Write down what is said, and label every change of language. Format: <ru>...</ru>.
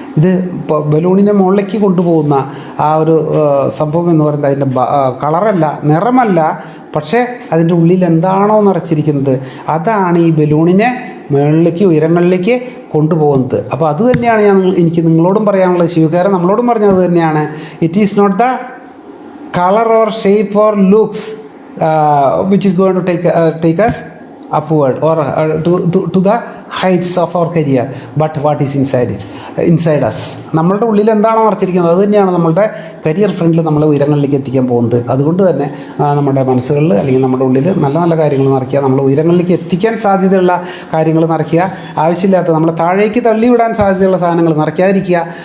<ml>ഇത് ബലൂണിനെ മുകളിലേക്ക് കൊണ്ടുപോകുന്ന ആ ഒരു സംഭവം എന്ന് പറയുന്നത് അതിൻ്റെ കളറല്ല, നിറമല്ല, പക്ഷേ അതിൻ്റെ ഉള്ളിൽ എന്താണോ നിറച്ചിരിക്കുന്നത് അതാണ് ഈ ബലൂണിനെ മുകളിലേക്ക്, ഉയരങ്ങളിലേക്ക് കൊണ്ടുപോകുന്നത്. അപ്പോൾ അത് തന്നെയാണ് എനിക്ക് നിങ്ങളോടും പറയാനുള്ളത്. ശിവകാരൻ നമ്മളോടും പറഞ്ഞത് തന്നെയാണ്.</ml> <en>It is not the colour or shape or looks which is going to take us upward or to the heights of our career, but what is inside us.</en> <ml>നമ്മളുടെ ഉള്ളിൽ എന്താണോ മറച്ചിരിക്കുന്നത് അത് തന്നെയാണ് നമ്മളുടെ കരിയർ ഫ്രണ്ടിൽ നമ്മളെ ഉയരങ്ങളിലേക്ക് എത്തിക്കാൻ പോകുന്നത്. അതുകൊണ്ട് തന്നെ നമ്മുടെ മനസ്സുകളിൽ അല്ലെങ്കിൽ നമ്മുടെ ഉള്ളിൽ നല്ല നല്ല കാര്യങ്ങൾ നിറയ്ക്കുക, നമ്മൾ ഉയരങ്ങളിലേക്ക് എത്തിക്കാൻ സാധ്യതയുള്ള കാര്യങ്ങൾ നിറയ്ക്കുക, ആവശ്യമില്ലാത്ത നമ്മളെ താഴേക്ക് തള്ളിവിടാൻ സാധ്യതയുള്ള സാധനങ്ങൾ നിറയ്ക്കാതിരിക്കുക.</ml>